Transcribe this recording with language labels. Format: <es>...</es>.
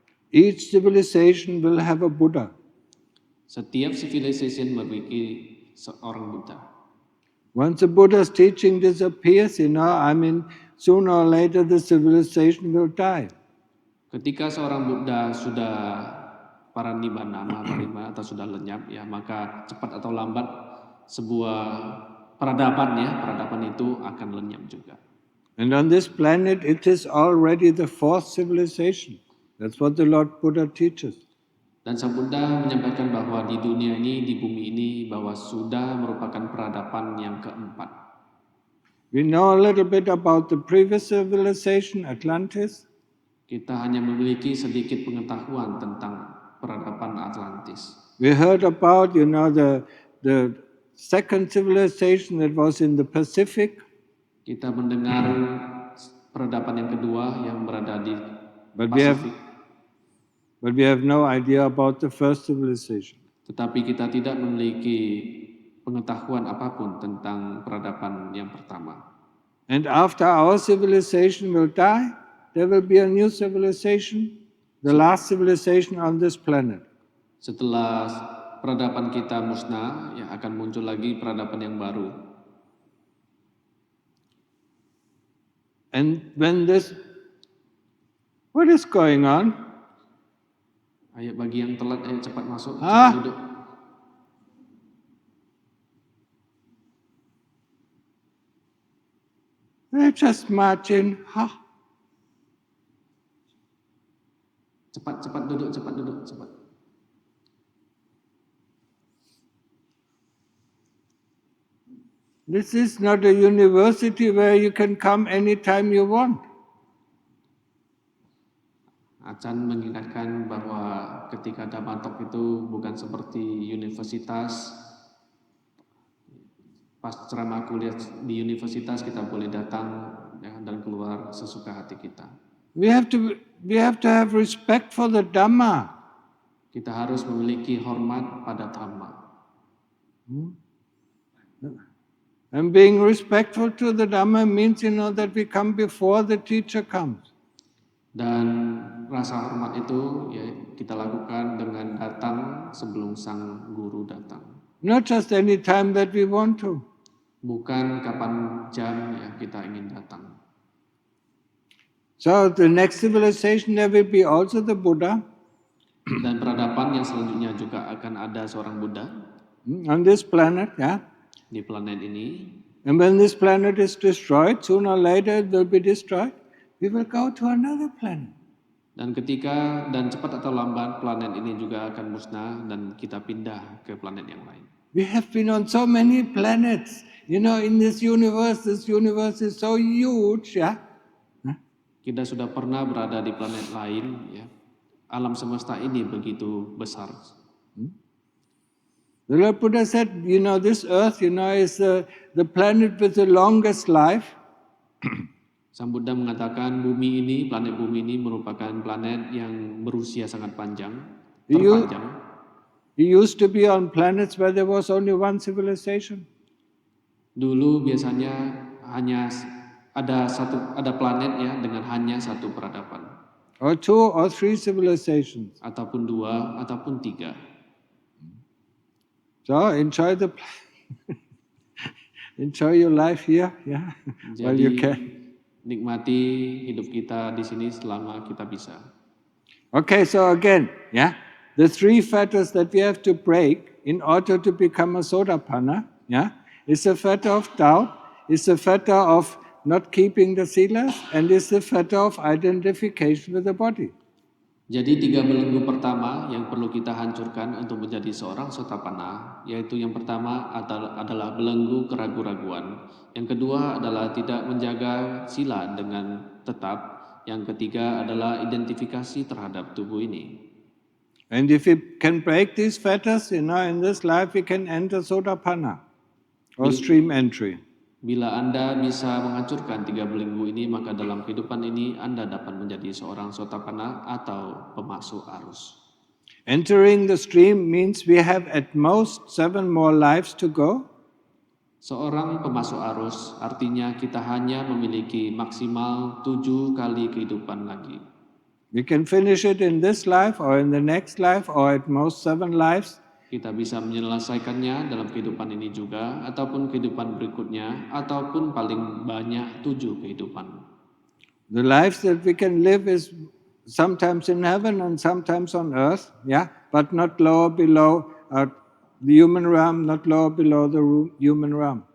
<en>Each civilization will have a Buddha.</en> <id>Setiap civilization memiliki seorang Buddha.</id> <en>Once the Buddha's teaching disappears, sooner or later the civilization will die.</en> <id>Ketika seorang Buddha sudah paranibbana atau sudah lenyap, ya, maka cepat atau lambat sebuah peradaban itu akan lenyap juga.</id> <en>And on this planet it is already the 4th civilization. That's what the Lord Buddha teaches.</en> <id>Dan Sang Buddha menyampaikan bahwa di dunia ini, di bumi ini, bahwa sudah merupakan peradaban yang keempat.</id> <en>We know a little bit about the previous civilization, Atlantis.</en> <id>Kita hanya memiliki sedikit pengetahuan tentang peradaban Atlantis.</id> <en>We heard about, the second civilization that was in the Pacific.</en> <id>Kita mendengar peradaban yang kedua yang berada di</id> <en>But we</en> <id>Pasifik.</id> <en>have no idea about the first civilization.</en> <id>Tetapi kita tidak memiliki pengetahuan apapun tentang peradaban yang pertama.</id> <en>And after our civilization will die, there will be a new civilization, the last civilization on this planet.</en> <id>Setelah peradaban kita musnah, ya akan muncul lagi peradaban yang baru.</id> <en>And what is going on?</en> <id>Ayo bagi yang telat, ayo cepat masuk, Ah. cepat duduk.</id> <en>They just march in.</en> <id>Cepat duduk, cepat.</id> <en>This is not a university where you can come anytime you want.</en> <id>Acan mengingatkan bahwa ketika Dhammatalk itu bukan seperti universitas. Pas ceramah kuliah di universitas kita boleh datang ya, dan keluar sesuka hati kita.</id> <en>We have to have respect for the Dhamma.</en> <id>Kita harus memiliki hormat pada Dhamma.</id> <en>And being respectful to the Dhamma means, that we come before the teacher comes.</en> <id>Dan rasa hormat itu ya kita lakukan dengan datang sebelum sang guru datang.</id> <en>Not just any time that we want to.</en> <id>Bukan kapan jam ya kita ingin datang.</id> <en>So the next civilization there will be also the Buddha.</en> <id>Dan peradaban yang selanjutnya juga akan ada seorang Buddha</id> <en>on this planet, yeah.</en> <id>Di planet ini.</id> <en>And when this planet is destroyed, sooner or later it will be destroyed. We will go to another planet.</en> <id>Dan cepat atau lambat planet ini juga akan musnah dan kita pindah ke planet yang lain.</id> <en>We have been on so many planets. In this universe is so huge, yeah.</en> <id>Kita sudah pernah berada di planet lain, ya. Alam semesta ini begitu besar.</id> <en>The Lord Buddha said, this earth, is the planet with the longest life.</en> <id>Sang Buddha mengatakan planet bumi ini merupakan planet yang berusia sangat panjang, terpanjang.</id> <en>He used to be on planets where there was only one civilization.</en> <id>Dulu biasanya hanya ada planet ya dengan hanya satu peradaban.</id> <en>Or 2 or 3 civilizations.</en> <id>Ataupun 2 ataupun 3.</id> <en>So enjoy enjoy your life here, yeah. While you can.</en> <id>Nikmati hidup kita di sini selama kita bisa.</id> <en>Okay, so again, yeah, the 3 fetters that we have to break in order to become a Sotapanna, yeah, is the fetter of doubt, is the fetter of not keeping the silas, and is the fetter of identification with the body.</en> <id>Jadi 3 belenggu pertama yang perlu kita hancurkan untuk menjadi seorang Sotapanna, yaitu yang pertama adalah belenggu keraguan-raguan, yang kedua adalah tidak menjaga sila dengan tetap, yang ketiga adalah identifikasi terhadap tubuh ini.</id> <en>And if we can break these fetters, in this life we can enter Sotapanna or stream entry.</en> <id>Bila Anda bisa menghancurkan 3 belenggu ini, maka dalam kehidupan ini Anda dapat menjadi seorang Sotapanna atau pemasuk arus.</id> <en>Entering the stream means we have at most 7 more lives to go.</en> <id>Seorang pemasuk arus artinya kita hanya memiliki maksimal 7 kali kehidupan lagi.</id> <en>We can finish it in this life or in the next life or at most 7 lives.</en> <id>Kita bisa menyelesaikannya dalam kehidupan ini juga, ataupun kehidupan berikutnya, ataupun paling banyak 7 kehidupan.</id> <en>The lives that we can live is sometimes in heaven and sometimes on earth, yeah, but not lower below the human realm, not lower below the human realm.</en>